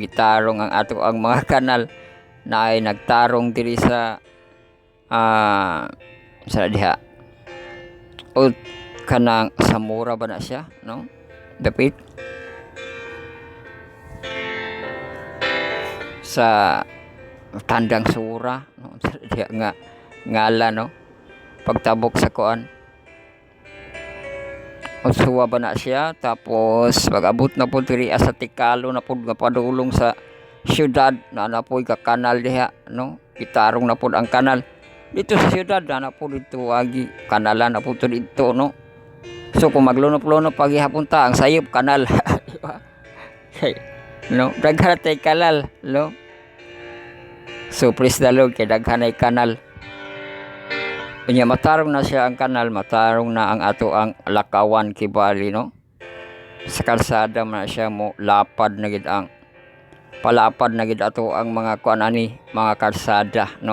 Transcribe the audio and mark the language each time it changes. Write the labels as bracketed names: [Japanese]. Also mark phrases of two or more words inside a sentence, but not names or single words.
[Cebuano] Gitarong ang ato ang mga kanal na ay nagtarong diri sa diha o kanang Samora ba na siya, no? Dapit sa Tandang Sura, no? Diha nga ngala, no? Pagtabok sa kuan Usuwa ba na siya, tapos pag-abot na po diri sa Tikalo na po nga padulong sa syudad na po ka kanal diha, no? Gitarong na po ang kanal dito sa syudad na po dito agi kanalan na po dito, no? So kung maglunop-lunop paghihapon ta ang sayop kanal no? Daghan tay kanal, no? So [English] praise the Lord [Cebuano] kay daghan ay kanal. Unya matarong na siya ang kanal, matarong na ang ato ang Lakawan Kibali, no? Sa kalsada man siya mo lapad na gid ang palapad na gid ato ang mga kuan ani, mga kalsada, no?